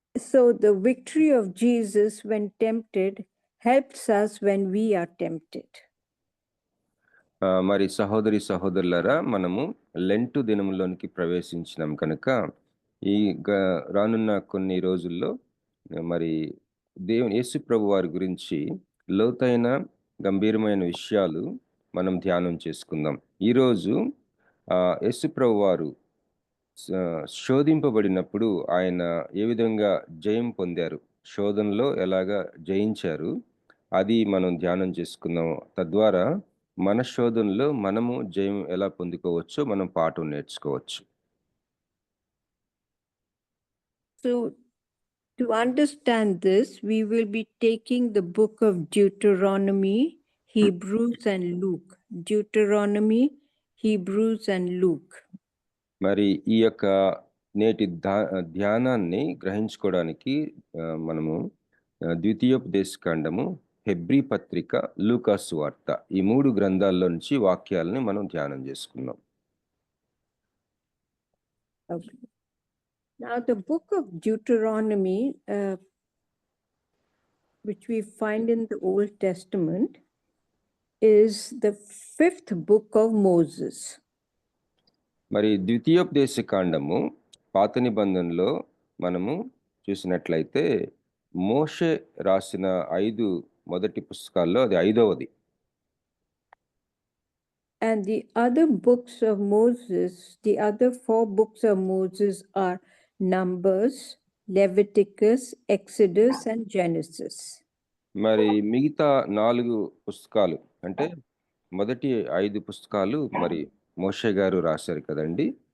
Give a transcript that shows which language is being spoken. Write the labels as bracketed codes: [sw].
[en] So the victory of Jesus when tempted helps us when we are tempted. [te] మరి సహోదరి సహోదరులారా, మనము Lent దినములోనికి ప్రవేశించినాం కనుక ఈ రానున్న కొన్ని రోజుల్లో మరి దేవుని యేసు ప్రభు వారి గురించి లోతైన గంభీరమైన విషయాలు మనం ధ్యానం చేసుకుందాం. ఈరోజు యేసు ప్రభు వారు శోధింపబడినప్పుడు ఆయన ఏ విధంగా జయం పొందారు, శోధనలో ఎలాగా జయించారు, అది మనం ధ్యానం చేసుకుందాం. తద్వారా మన శోధనలో మనము జయం ఎలా పొందుకోవచ్చో మనం పాఠం నేర్చుకోవచ్చు. [en] So to understand this, we will be taking the book of Deuteronomy, Hebrews and Luke. Deuteronomy, Hebrews and Luke. [te] మరి ఈ యొక్క నేటి ధ్యానాన్ని గ్రహించుకోవడానికి మనము ద్వితీయోపదేశకాండము, హెబ్రీ పత్రిక, లూకాసు వార్త, ఈ 3 గ్రంథాల్లో నుంచి వాక్యాలని మనం ధ్యానం చేసుకుందాం. [en] Okay. Now the book of Deuteronomy, which we find in the Old Testament, is the 5th book of Moses. [te] మరి ద్వితీయోపదేశకాండము పాత నిబంధనలో మనము చూసినట్లయితే మోషే రాసిన 5 మొదటి పుస్తకాల్లో అది 5వది. [en] And the other books of Moses, the other 4 books of Moses are Numbers, Leviticus, Exodus, and Genesis. [te] మరి మిగతా 4 పుస్తకాలు అంటే మొదటి 5 పుస్తకాలు మరి మోషే గారు రాశారు కదండి.